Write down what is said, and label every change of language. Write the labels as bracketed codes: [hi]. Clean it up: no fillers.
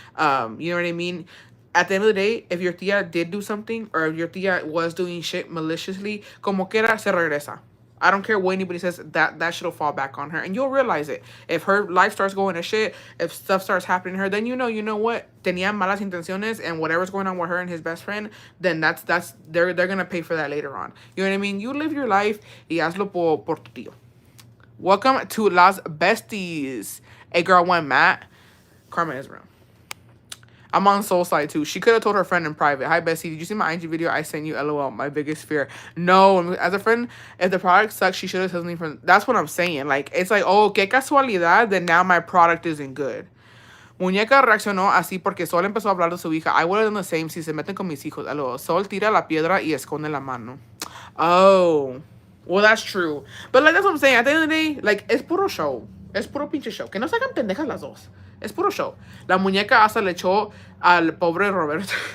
[en] You know what I mean? At the end of the day, if your tia did do something, or if your tia was doing shit maliciously, [es] como quiera, se regresa. [en] I don't care what anybody says, that shit will fall back on her. And you'll realize it. If her life starts going to shit, if stuff starts happening to her, then you know what? [es] Tenía malas intenciones, [en] and whatever's going on with her and his best friend, then they're going to pay for that later on. You know what I mean? You live your life [es] y hazlo por tu tío. [en] Welcome to Las Besties. A girl, one Matt. Karma Israel. I'm on Soul Side too. She could have told her friend in private, "Hi Bessie, did you see my IG video? I sent you. LOL. My biggest fear." No, as a friend, if the product sucks, she should have said something from. That's what I'm saying. Like it's like, oh, [es] qué casualidad. [en] Then now my product isn't good. [es] Muñeca reaccionó así porque Sol empezó a hablar de su hija. [en] I would have done the same [es] si se meten con mis hijos. LOL. Sol tira la piedra y esconde la mano. [en] Oh. Well, that's true. But, like, that's what I'm saying. At the end of the day, like, [es] es puro show. Es puro pinche show. Que no se hagan pendejas las dos. Es puro show. La muñeca hasta le echó al pobre Roberto.